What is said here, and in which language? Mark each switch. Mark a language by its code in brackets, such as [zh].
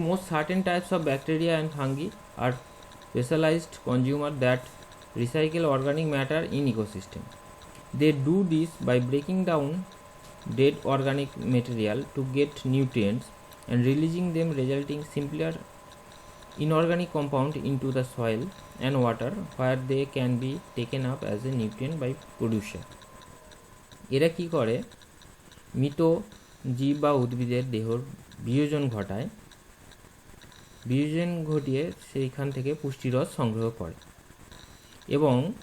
[en] Most certain types of bacteria and fungi are specialized consumer that recycle organic matter in ecosystem. They do this by breaking down dead organic material to get nutrients and releasing them, resulting simpler inorganic compound into the soil and water where they can be taken up as a nutrient by producer. [bn] এরা কি করে? মৃত জীব বা উদ্ভিদের দেহর বিয়োজন ঘটায়, বিয়োজন ঘটিয়ে সেইখান থেকে পুষ্টিরস সংগ্রহ করে এবং